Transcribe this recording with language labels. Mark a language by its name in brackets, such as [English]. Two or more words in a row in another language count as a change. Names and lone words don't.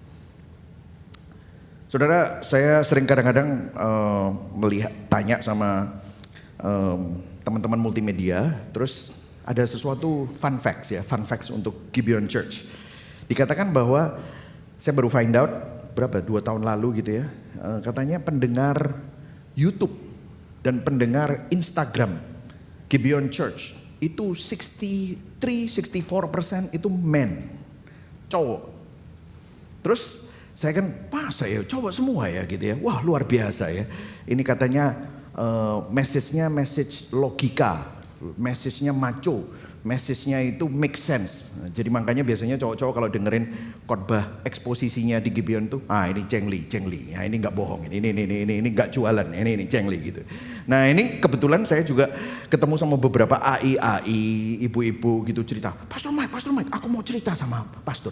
[Indonesian] Saudara, saya sering kadang-kadang tanya sama teman-teman multimedia, terus ada sesuatu [English] fun facts [Indonesian] untuk Gibeon Church. Dikatakan bahwa saya baru [English] find out [Indonesian] 2 tahun lalu gitu ya, katanya pendengar YouTube dan pendengar Instagram Gibeon Church itu 63-64% itu men, cowok. Terus saya kan masa ya cowok semua ya gitu ya, wah luar biasa ya. Ini katanya message-nya message logika, message-nya macho, message-nya itu [English] make sense. [Indonesian] Jadi makanya biasanya cowok-cowok kalau dengerin khotbah eksposisinya di Gibeon tuh, ini cengli, ya ini nggak bohong, ini nggak jualan, ini cengli gitu. Nah ini kebetulan saya juga ketemu sama beberapa AI, ibu-ibu gitu cerita, Pastor Mike, aku mau cerita sama pastor.